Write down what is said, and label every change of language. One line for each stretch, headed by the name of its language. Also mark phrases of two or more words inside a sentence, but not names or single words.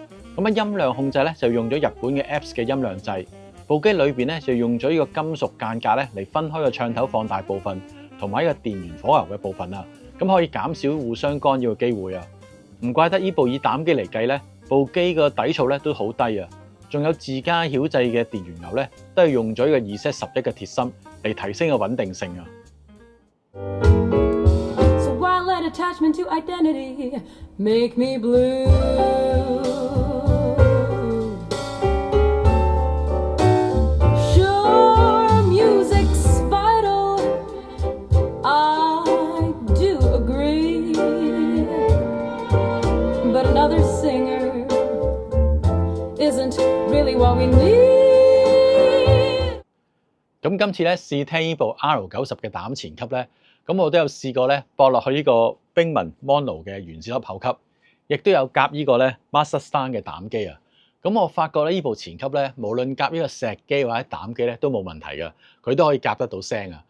Cantonese: 咁啊音量控制咧就用咗日本嘅 Apps 嘅音量掣，部機裏邊咧就用咗呢個金屬間隔咧嚟分開個唱頭放大部分同埋呢個電源火牛嘅部分啊，咁可以減少互相干擾嘅機會啊。唔怪得呢部以膽機嚟計咧，部機個底噪咧都好低啊。仲有自家曉製嘅電源牛咧，都係用咗呢個 2Z11嘅鐵芯嚟提升個穩定性啊。
English: So why let attachment to identity make me blue? Another singer isn't really what we need。
Cantonese: 咁今次咧試聽呢部 R90嘅膽前級咧，咁我都有試過咧駁落去呢個冰紋 Mono 嘅原子粒後級，亦都有夾呢個咧 Master Star 嘅膽機啊。咁我發覺咧呢部前級咧，無論夾呢個石機或者膽機咧都冇問題嘅，佢都可以夾得到聲啊。